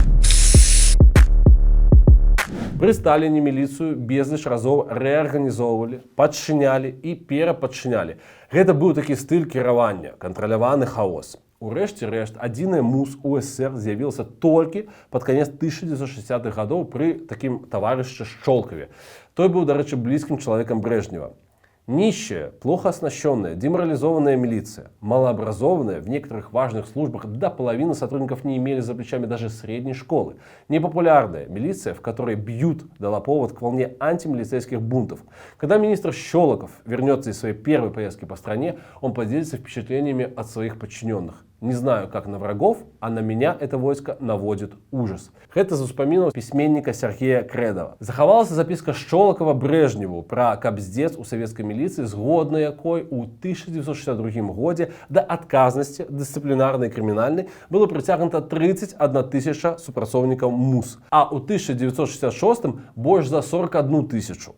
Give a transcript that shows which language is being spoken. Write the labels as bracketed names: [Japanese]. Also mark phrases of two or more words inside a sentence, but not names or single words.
[Belarusian] Пры Сталіне міліцыю безліч разоў рэарганізоўвалі, падчынялі і перападчынялі. Гэта быў такі стыль кіравання, кантраляваны хаос. Урэшце рэшт, адзіная МУС у СССР з'явілася толькі пад канец 1960-х гадоў пры такім таварышы Шчолкаве. Той быў, дарэчы, блізкім чалавекам Брежнева. [Russian] Нищая, плохо оснащенная, деморализованная милиция, малообразованная, в некоторых важных службах до половины сотрудников не имели за плечами даже средней школы. Непопулярная милиция, в которой бьют, дала повод к волне антимилицейских бунтов. Когда министр Щелоков вернется из своей первой поездки по стране, он поделится впечатлениями от своих подчиненных. Не знаю, как на врагов, а на меня это войско наводит ужас. [Belarusian] Гэта з успамінаў пісьменніка Сергея Крэдава. Захавалася запіска Шчолакова Брежневу пра кабздец у савецкай міліцыі, згодна якой у 1962 годзе да адказнасці дысцыплінарнай і крымінальнай было прыцягнута 31 000 супрацоўнікаў МУС, а ў 1966 больш за 41 000.